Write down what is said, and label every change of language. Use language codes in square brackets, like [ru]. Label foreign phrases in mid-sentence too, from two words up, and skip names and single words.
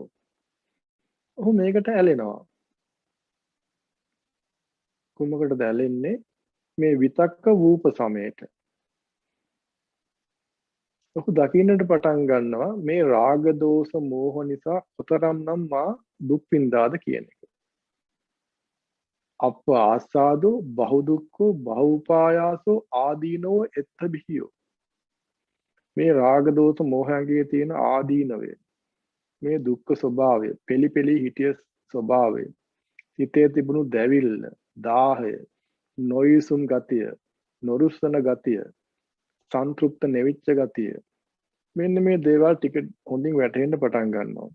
[si] ඔහු මේකට ඇලෙනවා. කුමකටද ඇලෙන්නේ? මේ විතක්ක ූප සමයට. ඔහු දකින්නට පටන් ගන්නවා මේ රාග දෝෂ මෝහ නිසා කොතරම්නම් මා දුක් විඳාද කියන එක. [pi] අප ආසාදෝ බහු දුක්ඛෝ බහූපායාසෝ ආදීනෝ එත්ත බිහියෝ. [si] මේ රාග දෝෂ මෝහයන්ගේ තියෙන ආදීනවය, මේ දුක්ඛ ස්වභාවය, පෙලි හිටිය ස්වභාවය, හිතේ තිබුණු දැවිල්ල, දාහය, නොයසුම් ගතිය, නොරුස්සන ගතිය, සංතෘප්ත නෙවිච්ච ගතිය, මෙන්න මේ දේවල් ටික හොඳින් වැටහෙන්න පටන් ගන්නවා.